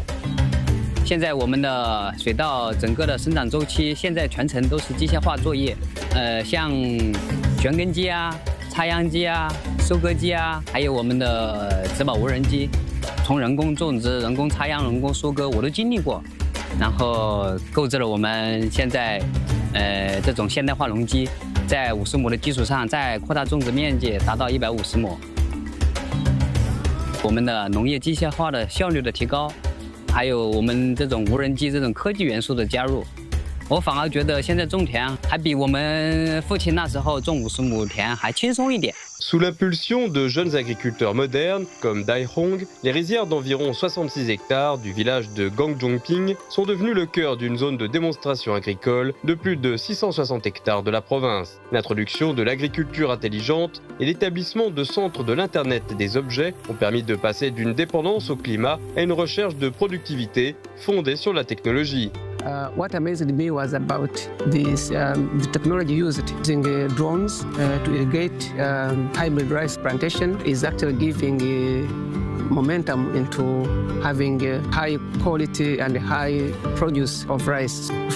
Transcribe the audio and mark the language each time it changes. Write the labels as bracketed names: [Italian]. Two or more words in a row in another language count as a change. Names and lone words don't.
[Chinese] 现在我们的水稻整个的生长周期，现在全程都是机械化作业，像旋耕机啊、插秧机啊、收割机啊，还有我们的植保无人机，从人工种植、人工插秧、人工收割我都经历过，然后购置了我们现在这种现代化农机，在50亩的基础上再扩大种植面积，达到150亩。我们的农业机械化的效率的提高。还有我们这种无人机这种科技元素的加入，我反而觉得现在种田还比我们父亲那时候种50亩田还轻松一点。 [French] Sous l'impulsion de jeunes agriculteurs modernes comme Dai Hong, les rizières d'environ 66 hectares du village de Gangjonping sont devenues le cœur d'une zone de démonstration agricole de plus de 660 hectares de la province. L'introduction de l'agriculture intelligente et l'établissement de centres de l'Internet des objets ont permis de passer d'une dépendance au climat à une recherche de productivité fondée sur la technologie. [English] What amazed me was about this the technology used using drones to irrigate hybrid rice plantation is actually giving momentum into having high quality and high produce of rice.